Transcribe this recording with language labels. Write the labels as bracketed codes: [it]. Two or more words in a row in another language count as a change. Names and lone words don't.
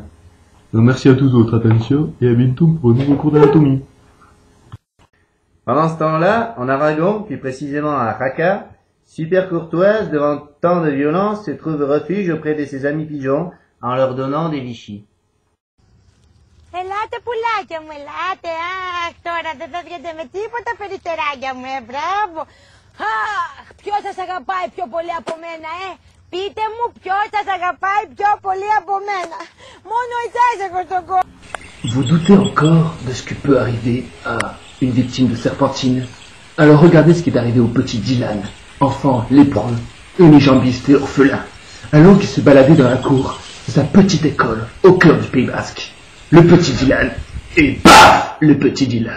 [fr] Donc merci à tous de votre attention et à bientôt pour un nouveau cours d'anatomie. Pendant ce temps-là, en Aragon, plus précisément à Raqqa, super courtoise, devant tant de violence, se trouve refuge auprès de ses amis pigeons en leur donnant des Vichy. [el] Ελάτε πουλάκια μου, ελάτε. Αχ, τώρα δεν φεύγετε με τίποτα περιτεράκια μου, μπράβο. Αχ, ποιος σας αγαπάει πιο πολύ από μένα, Πείτε μου ποιος σας αγαπάει πιο πολύ από μένα. Μόνο εσάς έχω στον κόσμο. [fr] Vous doutez encore de ce qui peut arriver à une victime de serpentine? Alors regardez ce qui est arrivé au petit Dylan, enfant lépreux, unijambiste et orphelin, alors qu'il se baladait dans la cour de sa petite école au cœur du Pays Basque. Le petit Dylan, et paf, le petit Dylan.